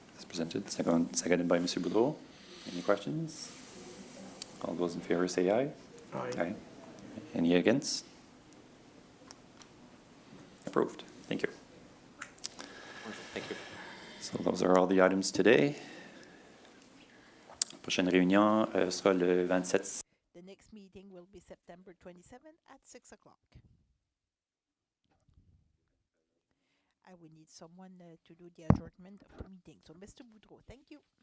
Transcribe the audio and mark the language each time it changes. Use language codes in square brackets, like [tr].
[en] As presented. Seconded by Mr. Boudreau. Any questions? All those in favor say aye. Aye. Aye. Any against? Approved. Thank you. Thank you. So those are all the items today. [fr] Prochaine réunion sera le 27. [en] The next meeting will be September 27 at 6 o'clock. I will need someone to do the adjournment of the meeting. So, Mr. Boudreau, thank you.